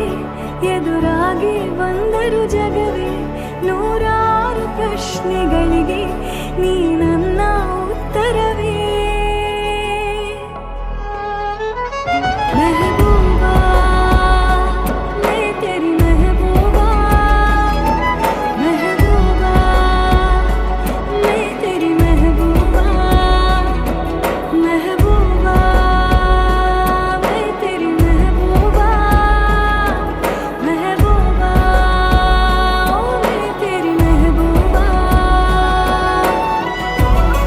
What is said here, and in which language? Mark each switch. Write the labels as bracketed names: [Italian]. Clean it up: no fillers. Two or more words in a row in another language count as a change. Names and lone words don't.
[Kannada] ಎದುರಾಗಿ ಬಂದರು ಜಗವೇ ನೂರಾರು ಪ್ರಶ್ನೆಗಳಿಗೆ ನೀ ನನ್ನ ಉತ್ತರವೇ. [Hindi] महबूबा मैं तेरी महबूबा, महबूबा मैं तेरी महबूबा, महबूबा मैं तेरी महबूबा, महबूबा ओ मैं तेरी महबूबा.